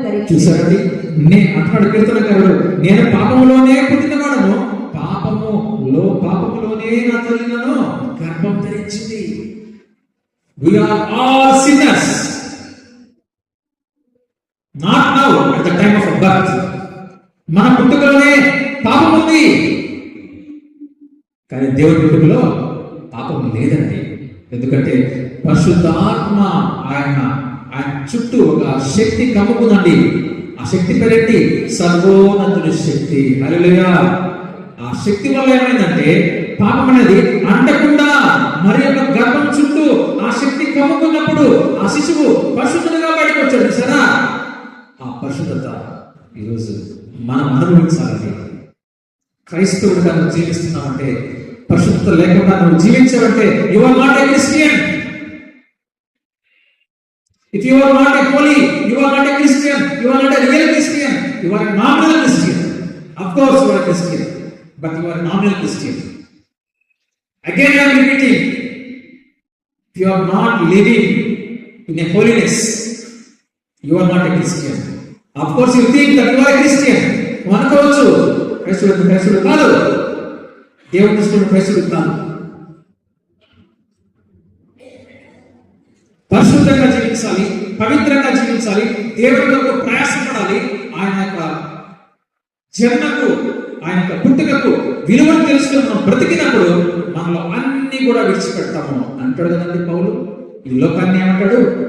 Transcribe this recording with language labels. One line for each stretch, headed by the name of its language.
Telugu: చూసారండి, అంటున్నాడు కీర్తనకారుడు, నేను పాపములోనే పుట్టినవాడను, పాపములోనే నా తల్లి నన్ను గర్భం ధరించింది.
English: We are all sinners. Not now, at the time of birth.
Telugu: మన పుట్టుకలోనే పాపం ఉంది, కానీ దేవుడి పుట్టుకలో పాపం లేదండి. ఎందుకంటే పరిశుద్ధాత్మ ఆయన చుట్టూ ఒక శక్తి కమ్ముకుందండి. ఆ శక్తి పేరేంటి? సర్వోన్నతుడి శక్తి. హల్లెలూయా. ఆ శక్తి వల్ల ఏమైందంటే పాపం అనేది అంటకుండా మరి యొక్క గర్భం చుట్టూ ఆ శక్తి కమ్ముకున్నప్పుడు ఆ శిశువు పరిశుద్ధుడుగా బయటకు వచ్చాడు. సరే, ఆ పరిశుద్ధత ఈరోజు మనం అనుభవించాలండి. క్రైస్తవుడిగా నువ్వు జీవిస్తున్నావంటే, పరిశుద్ధత లేకుండా నువ్వు జీవించావంటే
English: You are not a Christian. If you are not a holy, you are not a Christian. You are not a real Christian. You are a nominal Christian. Of course you are a Christian, but you are a nominal Christian. Again I am repeating, if you are not living in a holiness, you are not a Christian. Of course you think that you are a Christian.
Telugu: అనుకోవచ్చు, క్రైస్తవుడు కాదు, దేవుని దృష్టిలో క్రైస్తవుడు కాదు. పరిశుద్ధంగా జీవించాలి, పవిత్రంగా జీవించాలి, దేవుడి కొరకు ప్రయాసపడాలి. ఆయన యొక్క జన్మకు, ఆయన యొక్క పుట్టుకకు విలువను తెలుసుకుని మనం బ్రతికినప్పుడు మనలో అన్ని కూడా విడిచిపెడతాము అంటాడు కదండి పౌలు. ఈ లోకాన్ని ఏమంటాడు?